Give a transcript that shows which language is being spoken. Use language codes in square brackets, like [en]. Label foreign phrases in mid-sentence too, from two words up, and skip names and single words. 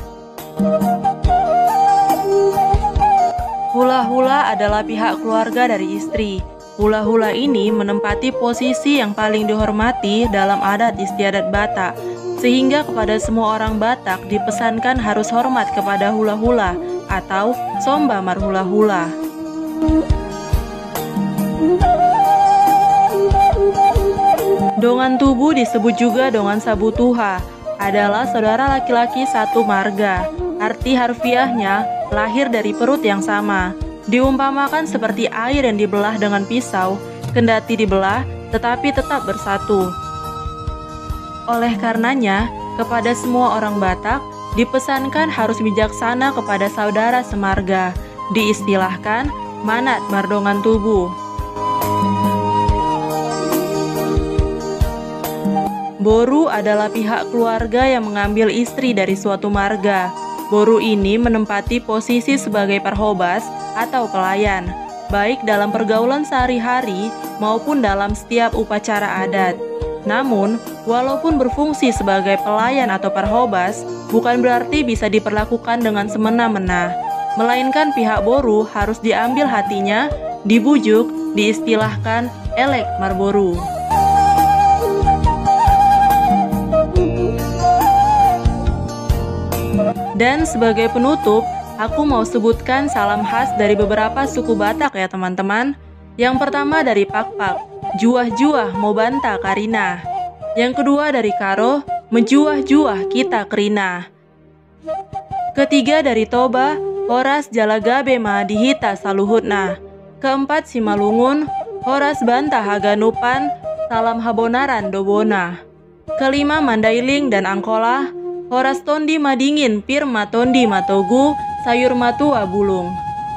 [id] Hula-hula adalah pihak keluarga dari istri. Hula-hula ini menempati posisi yang paling dihormati dalam adat istiadat Batak, sehingga kepada semua orang Batak dipesankan harus hormat kepada hula-hula atau [bbc] Somba Marhula-hula. Dongan Tubuh [id] disebut juga [bbc] Dongan Sabutuha, [id] adalah saudara laki-laki satu marga. Arti harfiahnya lahir dari perut yang sama. Diumpamakan seperti air yang dibelah dengan pisau, kendati dibelah tetapi tetap bersatu. Oleh karenanya, kepada semua orang Batak dipesankan harus bijaksana kepada saudara semarga, diistilahkan [bbc] Manat Mardongan Tubuh. [id] Boru adalah pihak keluarga yang mengambil istri dari suatu marga. Boru ini menempati posisi sebagai parhobas atau pelayan, baik dalam pergaulan sehari-hari maupun dalam setiap upacara adat. Namun, walaupun berfungsi sebagai pelayan atau parhobas, bukan berarti bisa diperlakukan dengan semena-mena. Melainkan pihak Boru harus diambil hatinya, dibujuk, diistilahkan [bbc] Elek Marboru. [id] Dan sebagai penutup, aku mau sebutkan salam khas dari beberapa suku Batak ya teman-teman. Yang pertama dari Pakpak, [btd] juah-juah mau banta Karina. [id] Yang kedua dari Karo, [btx] menjuah-juah kita Kerina. [id] Ketiga dari Toba, [bbc] Horas Jalagabema dihita saluhutna. [id] Keempat, Simalungun, [bts] Horas Bantah Haganupan, Salam Habonaran Dobona. [id] Kelima, Mandailing dan Angkola, [btm] Horas Tondi Madingin Pir Matondi Matogu, Sayur Matua Bulung.